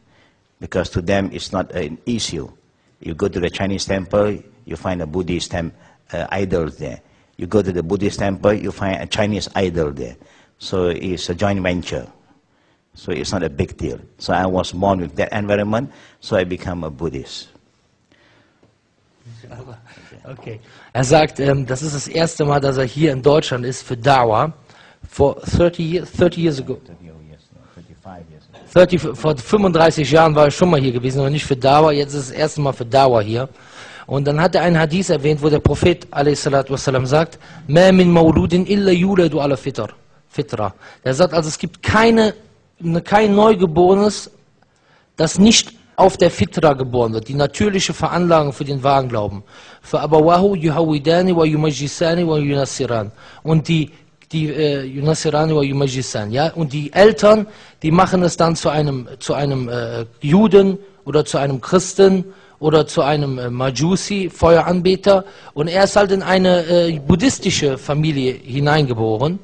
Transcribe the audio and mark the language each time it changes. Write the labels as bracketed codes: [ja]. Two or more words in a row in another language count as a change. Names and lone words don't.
[en] Because to them it's not an issue. You go to the Chinese temple, you find a Buddhist idol there. You go to the Buddhist temple, you find a Chinese idol there. So it's a joint venture. So it's not a big deal. So I was born with that environment, so I become a Buddhist. Okay. [de] Er sagt, das ist das erste Mal, dass er hier in Deutschland ist für Dawah. [en] For 30 years ago. 35 years ago. [de] Vor 35 Jahren war ich schon mal hier gewesen, aber nicht für Dawah. Jetzt ist das erste Mal für Dawah hier. Und dann hat er einen Hadith erwähnt, wo der Prophet a.s.w. sagt, [ar] ما من مولود إلا يولد على فطرة. [de] Der sagt also, es gibt kein Neugeborenes, das nicht auf der Fitra geboren wird, die natürliche Veranlagung für den wahren Glauben. [ar] Für أبواه يهودانه و يمجسانه و ينصرانه. [de] Und die [ar] ينصرانه و يمجسانه, [de] ja, und die Eltern, die machen es dann zu einem Juden oder zu einem Christen oder zu einem Majusi, Feueranbeter, und er ist halt in eine buddhistische Familie hineingeboren.